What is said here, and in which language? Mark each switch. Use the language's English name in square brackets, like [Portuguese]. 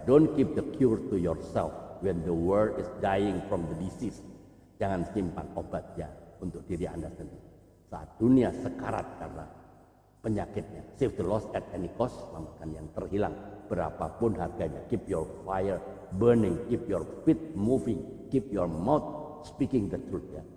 [English] Don't keep the cure to yourself when the world is dying from the disease. [Indonesian] Jangan simpan obatnya untuk diri Anda sendiri saat dunia sekarat karena penyakitnya. [English] Save the lost at any cost, selamatkan yang terhilang berapapun harganya. Keep your fire burning, keep your feet moving, keep your mouth speaking the truth ya.